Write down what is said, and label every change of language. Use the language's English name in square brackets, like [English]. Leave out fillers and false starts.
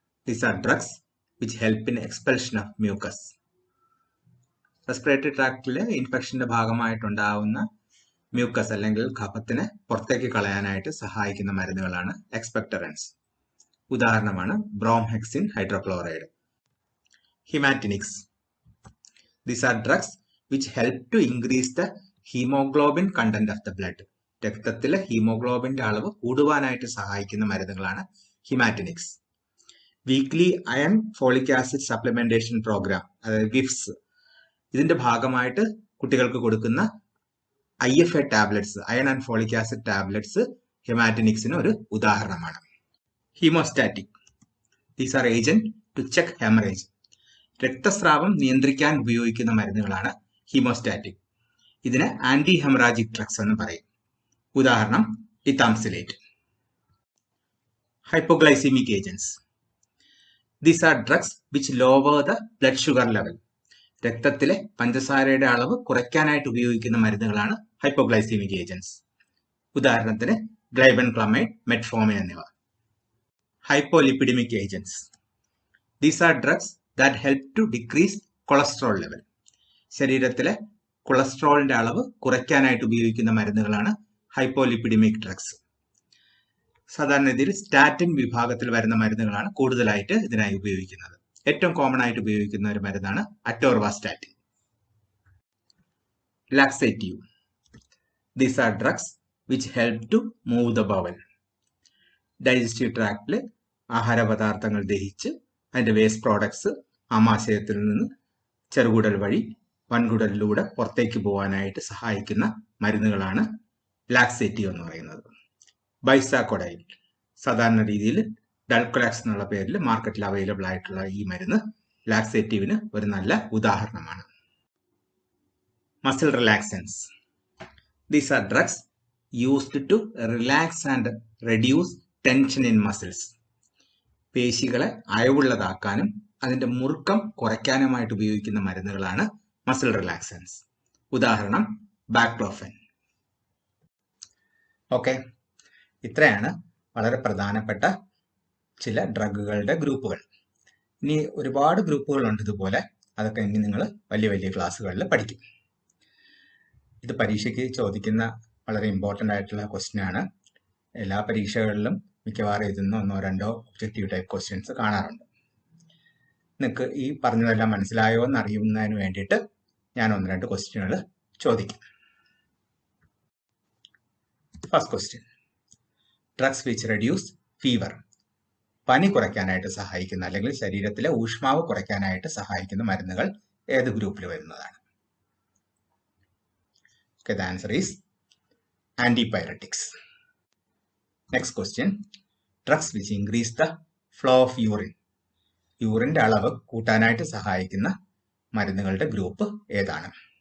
[English] These are drugs which help in expulsion of mucus. [Malayalam] Respiratory ട്രാക്റ്റിലെ ഇൻഫെക്ഷന്റെ ഭാഗമായിട്ടുണ്ടാവുന്ന mucus അല്ലെങ്കിൽ കഫത്തിനെ പുറത്തേക്ക് കളയാനായിട്ട് സഹായിക്കുന്ന മരുന്നുകളാണ് എക്സ്പെക്ടറൻസ്. ഉദാഹരണമാണ് bromhexine hydrochloride. [English] Haematinics. These are drugs which help to increase the hemoglobin content of the blood. [Malayalam] രക്തത്തിലെ ഹീമോഗ്ലോബിന്റെ അളവ് കൂടുവാനായിട്ട് സഹായിക്കുന്ന മരുന്നുകളാണ് ഹിമാറ്റിനിക്സ്. Weekly iron folic acid supplementation programme, അതായത് വിഫ്സ്, ഇതിന്റെ ഭാഗമായിട്ട് കുട്ടികൾക്ക് കൊടുക്കുന്ന IFA tablets, iron and folic acid tablets ഹിമാറ്റിനിക്സിന് ഒരു ഉദാഹരണമാണ്. ഹീമോസ്റ്റാറ്റിക്. [English] These are agent to check haemorrhage. [Malayalam] രക്തസ്രാവം നിയന്ത്രിക്കാൻ ഉപയോഗിക്കുന്ന മരുന്നുകളാണ് ഹീമോസ്റ്റാറ്റിക്. ഇതിന് ആന്റി ഹെമറാജിക് ഡ്രഗ്സ് എന്ന് പറയും. ഉദാഹരണം ഇതാംസിലേറ്റ്. Hypoglycaemic agents. [English] These are drugs which lower the blood sugar level. [Malayalam] രക്തത്തിലെ പഞ്ചസാരയുടെ അളവ് കുറയ്ക്കാനായിട്ട് ഉപയോഗിക്കുന്ന മരുന്നുകളാണ് ഹൈപ്പോഗ്ലൈസീമിക് ഏജന്റ്സ്. ഉദാഹരണത്തിന് ഗ്ലൈബൻക്ലമൈഡ്, മെറ്റ്ഫോമിൻ എന്നിവ. [English] Hypolipidaemic agents. These are drugs that help to decrease cholesterol level. [Malayalam] ശരീരത്തിലെ കൊളസ്ട്രോളിന്റെ അളവ് കുറയ്ക്കാനായിട്ട് ഉപയോഗിക്കുന്ന മരുന്നുകളാണ് ഹൈപ്പോലിപ്പിഡമിക് ഡ്രഗ്സ്. സാധാരണ രീതിയിൽ സ്റ്റാറ്റിൻ വിഭാഗത്തിൽ വരുന്ന മരുന്നുകളാണ് കൂടുതലായിട്ട് ഇതിനായി ഉപയോഗിക്കുന്നത്. ഏറ്റവും കോമൺ ആയിട്ട് ഉപയോഗിക്കുന്ന ഒരു മരുന്നാണ് atorvastatin. [English] Laxative. These are drugs which help to move the bowel. [Malayalam] Digestive ട്രാക്റ്റിൽ ആഹാര പദാർത്ഥങ്ങൾ ദഹിച്ച് അതിന്റെ വേസ്റ്റ് പ്രോഡക്ട്സ് ആമാശയത്തിൽ നിന്ന് ചെറുകുടൽ വഴി വൻകുടലിലൂടെ പുറത്തേക്ക് പോകാനായിട്ട് സഹായിക്കുന്ന മരുന്നുകളാണ് ലാക്സേറ്റീവ് എന്ന് പറയുന്നത്. ബൈസാക്കോഡൈൽ, സാധാരണ രീതിയിൽ ഡൾക്ലാക്സ് എന്നുള്ള പേരിൽ മാർക്കറ്റിൽ അവൈലബിൾ ആയിട്ടുള്ള ഈ മരുന്ന് ലാക്സേറ്റീവിന് ഒരു നല്ല ഉദാഹരണമാണ്. [English] Muscle relaxants. These are drugs used to relax and reduce tension in muscles. [Malayalam] പേശികളെ അയവുള്ളതാക്കാനും അതിന്റെ മുറുക്കം കുറയ്ക്കാനുമായിട്ട് ഉപയോഗിക്കുന്ന മരുന്നുകളാണ് മസിൽ റിലാക്സൻസ്. ഉദാഹരണം ബാക്ലോഫെൻ. ഓക്കെ, ഇത്രയാണ് വളരെ പ്രധാനപ്പെട്ട ചില ഡ്രഗുകളുടെ ഗ്രൂപ്പുകൾ. ഇനി ഒരുപാട് ഗ്രൂപ്പുകളുണ്ട് ഇതുപോലെ. അതൊക്കെ ഇനി നിങ്ങൾ വലിയ വലിയ ക്ലാസ്സുകളിൽ പഠിക്കും. ഇത് പരീക്ഷയ്ക്ക് ചോദിക്കുന്ന വളരെ ഇമ്പോർട്ടൻ്റ് ആയിട്ടുള്ള ക്വസ്റ്റ്യൻ ആണ്. എല്ലാ പരീക്ഷകളിലും മിക്കവാറും ഇതിൽ നിന്ന് 1-2 ഒബ്ജക്റ്റീവ് ടൈപ്പ് ക്വസ്റ്റ്യൻസ് കാണാറുണ്ട്. നിങ്ങൾക്ക് ഈ പറഞ്ഞതെല്ലാം മനസ്സിലായോ എന്ന് അറിയുന്നതിന് വേണ്ടിയിട്ട് ഞാൻ 1-2 ക്വസ്റ്റ്യനുകൾ ചോദിക്കാം. [English] First question. Drugs which reduce fever. [Malayalam] പനി കുറയ്ക്കാനായിട്ട് സഹായിക്കുന്ന അല്ലെങ്കിൽ ശരീരത്തിലെ ഊഷ്മാവ് കുറയ്ക്കാനായിട്ട് സഹായിക്കുന്ന മരുന്നുകൾ ഏത് ഗ്രൂപ്പിൽ വരുന്നതാണ്? [English] Okay, the answer is antipyretics. Next question. Drugs which increase the flow of urine. [Malayalam] യൂറിന്റെ അളവ് കൂട്ടാനായിട്ട് സഹായിക്കുന്ന മരുന്നുകളുടെ ഗ്രൂപ്പ് ഏതാണ്?